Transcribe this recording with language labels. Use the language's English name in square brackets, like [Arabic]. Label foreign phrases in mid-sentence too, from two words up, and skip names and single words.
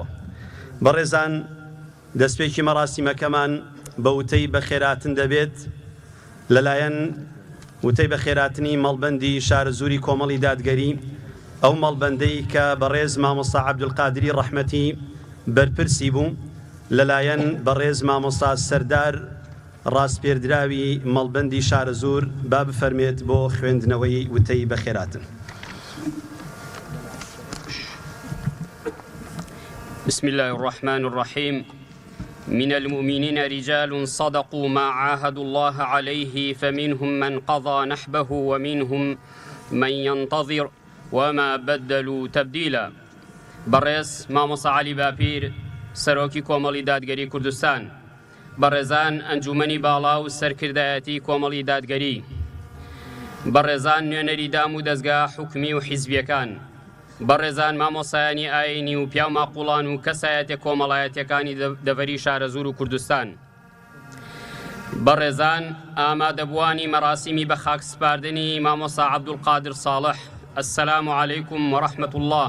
[Central Kurdish] بەڕێزان دەستپێکی مەراسیمەکەمان بە وتەی بەخێراتن دەبێت لەلایەن وتەی بەخێراتنی مەڵبەندی شارەزووری کۆمەڵی دادگەری ئەو مەڵبەندەی کە بەڕێز مامۆستا عەبدولقادری ڕەحمەتی بەرپرسی بوو لەلایەن بەڕێز مامۆستا سەردار ڕاستپێردراوی مەڵبەندی شارەزوور با بفەرمێت بۆ خوێندنەوەی وتەی بەخێراتن. [Arabic] بسم الله الرحمن الرحيم من المؤمنين رجال صدقوا ما عاهدوا الله عليه فمنهم من قضى نحبه ومنهم من ينتظر وما بدلوا تبديلا. [Central Kurdish] بەڕێز مامۆستا عەلی باپیر سەرۆکی کۆمەڵی دادگەری کوردستان، بەڕێزان ئەنجومەنی باڵا و سەرکردایەتی کۆمەڵی دادگەری، بەڕێزان نوێنەری دام و دەستگا حکومی و حیزبیەکان، بەڕێزان مامۆسایانی ئاینی و پیا و ماقوڵان و کەسایەتە کۆمەڵایەتیەکانی دەڤەری شارەزوور و کوردستان، بەڕێزان ئامادەبوانی مەراسیمی بە خاکسپاردنی مامۆستا عەبدولقادر ساڵح، [Arabic] ئەسسەلامو عەلەیکوم وەڕەحمەت الله.